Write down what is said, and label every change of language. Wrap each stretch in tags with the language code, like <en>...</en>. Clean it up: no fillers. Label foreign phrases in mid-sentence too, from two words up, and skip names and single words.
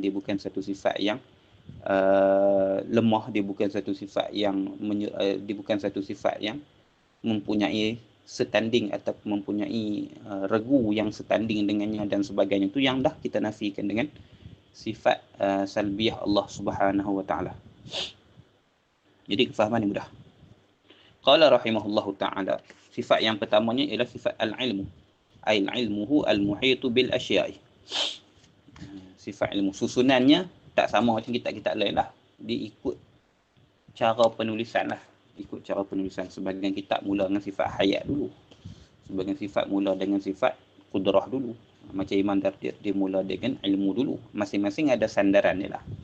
<ms>Dia bukan satu sifat yang lemah. Dia bukan satu sifat yang mempunyai setanding atau mempunyai regu yang setanding dengannya dan sebagainya. Itu yang dah kita nafikan dengan sifat salbiyah Allah</ms> <ar>سبحانه وتعالى.</ar> <ms>Jadi kefahaman yang mudah.</ms> <ar>قال رحمه الله تعالى,</ar> <ms>sifat yang pertamanya ialah sifat al-ilmu.</ms> <ar>العلم المحيط بالأشياء.</ar> <ms>Sifat ilmu. Susunannya tak sama macam kitab-kitab lain lah. Dia ikut cara penulisan lah. Sebahagian kitab mula dengan sifat hayat dulu. Sebahagian sifat mula dengan sifat kudrah dulu. Macam Imam Dardir, dia mula dengan ilmu dulu. Masing-masing ada sandaran dia lah.</ms>